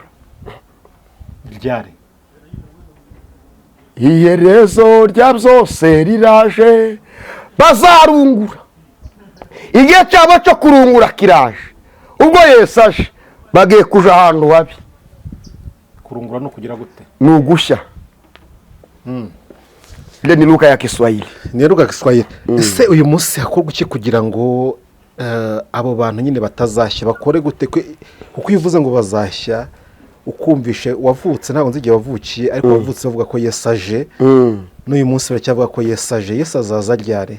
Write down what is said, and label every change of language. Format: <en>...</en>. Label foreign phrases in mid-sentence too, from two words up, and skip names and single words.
<rw>ryari? iherezo rya byose riraje, bazarungura. igihe cyabo cyo kurungura kiraje, ubwo Yesu aje bagiye kuja ahantu habi. kurungura no kugira gute? ni ugushya.</rw> <sw>ni lugha ya Kiswahili. ni lugha ya Kiswahili.</sw> <rw>ese uyu munsi hakorwa iki kugira ngo abo bantu nyine batazashya? bakore gute? kuko iyo uvuze ngo bazashya ukumvishe wavutse, ntabwo nzi igihe wavukiye, ariko wavutse bavuga ko Yesu aje. n'uyu munsi baracyavuga ko Yesu aje. Yesu azaza ryari?</rw>